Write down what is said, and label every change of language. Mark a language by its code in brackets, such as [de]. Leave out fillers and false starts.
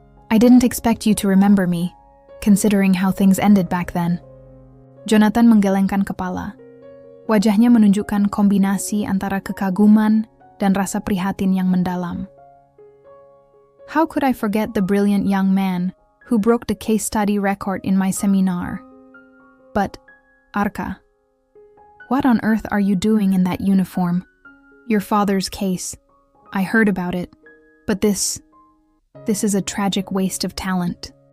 [en] I didn't expect you to remember me, considering how things ended back then. [id] Jonathan menggelengkan kepala. Wajahnya menunjukkan kombinasi antara kekaguman dan rasa prihatin yang mendalam. [en] How could I forget the brilliant young man who broke the case study record in my seminar? But, Arka, what on earth are you doing in that uniform? Your father's case. I heard about it, but this is a tragic waste of talent.